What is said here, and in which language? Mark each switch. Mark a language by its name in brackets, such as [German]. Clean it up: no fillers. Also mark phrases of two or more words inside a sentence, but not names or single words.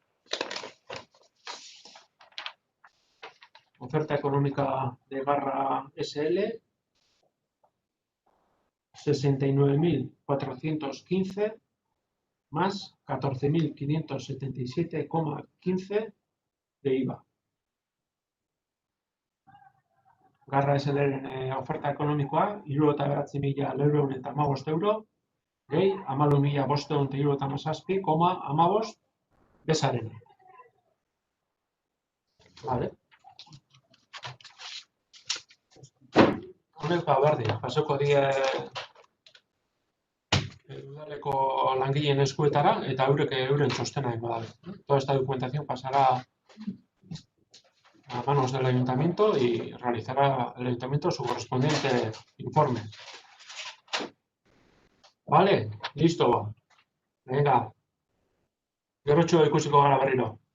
[Spanish] Oferta económica de Garra SL, 69.415 más 14.577,15 de IVA. [Basque] Garra SL oferta ekonomikoa, 69.415 euro, gehi 14.577,15 bezaren. Vale. Honek berdin, pasoko die udaleko langileen eskuetara eta euren txostena egingo dabe. [Spanish] Toda esta documentación pasará a manos del ayuntamiento y realizará el ayuntamiento su correspondiente informe. Vale, listo. Venga. [Basque] Gerotxo ikusiko gara berriro.